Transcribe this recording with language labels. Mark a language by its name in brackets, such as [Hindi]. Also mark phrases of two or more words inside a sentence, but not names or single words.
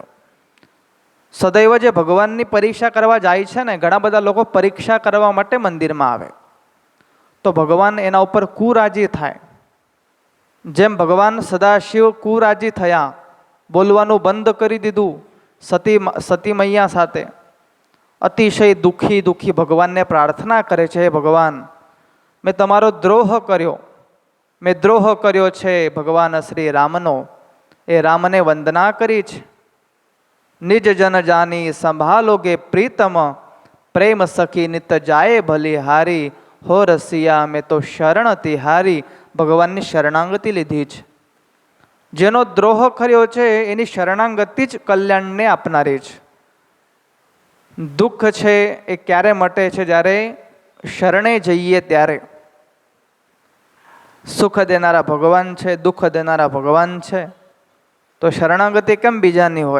[Gujarati] સદૈવ જે ભગવાનની પરીક્ષા કરવા જાય છે ને, ઘણા બધા લોકો પરીક્ષા કરવા માટે મંદિર મેં આવે તો ભગવાન એના ઉપર કુરાજી થાય। જેમ ભગવાન સદાશિવ કુરાજી થયા, બોલવાનું બંધ કરી દીધું સતી મૈયા સાથે, અતિશય દુખી ભગવાન ને પ્રાર્થના કરે છે, હે ભગવાન મૈં તમારો દ્રોહ કર્યો, મૈં દ્રોહ કર્યો છે ભગવાન શ્રી રામનો, એ રામને વંદના કરી છે। [Hindi] निज जन जानी संभालोगे प्रीतम, प्रेम सखी नित जाए भली हारी, हो रसिया मैं तो शरण तिहारी। [Gujarati] ભગવાન કી શરણાગતિ લીધી છે। જેનો દ્રોહ કર્યો છે એની શરણાગતિ જ કલ્યાણને આપનારી છે. દુઃખ છે એ ક્યારે મટે છે? જ્યારે શરણે જઈએ ત્યારે. સુખ દેનારા ભગવાન છે, દુઃખ દેનારા ભગવાન છે, તો શરણાગતિ કેમ બીજાની હોય?